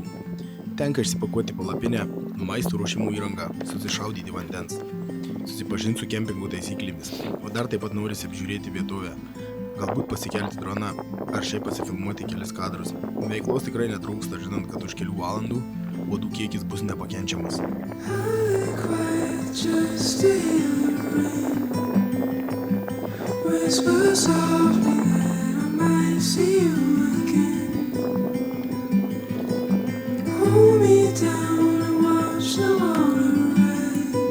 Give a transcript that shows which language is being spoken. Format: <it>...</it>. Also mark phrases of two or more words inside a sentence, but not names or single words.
<lt>Tenka išsipakuoti palapinę, maisto ruošimų įrangą, susišaudyti vandens, susipažinti su kempingų taisyklėmis, o dar taip pat norisi apžiūrėti vietovę, galbūt pasikelti droną ar šiaip pasifilmuoti kelis kadrus. Veiklos tikrai netrūksta, žinant, kad už kelių valandų uodų kiekis bus nepakenčiamas.</lt> <en>I see you again. Hold me down and watch the water rise.</en>